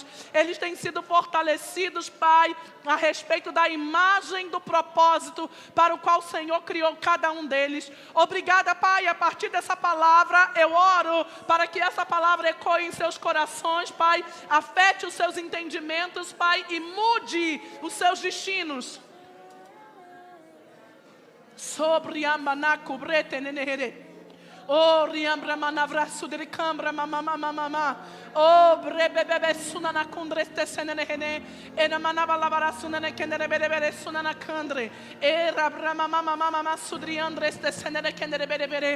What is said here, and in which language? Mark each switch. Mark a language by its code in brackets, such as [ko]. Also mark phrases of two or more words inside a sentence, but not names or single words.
[pt] Eles têm sido fortalecidos, Pai, a respeito da imagem do propósito para o qual o Senhor criou cada um deles. Obrigada, Pai, a partir dessa palavra eu oro para que essa palavra ecoe em seus corações, Pai, afete os seus entendimentos, Pai, e mude os seus destinos. Sobre a manaco brete nenehere. Oh, riambra manavra sudri cambra mama mama mama. Oh, brebebebe sunana kundre stesenene. Ena manava lavara sunane kendere bere sunana kandre. Era brama mama mama sudri andre stesenene kendere bere.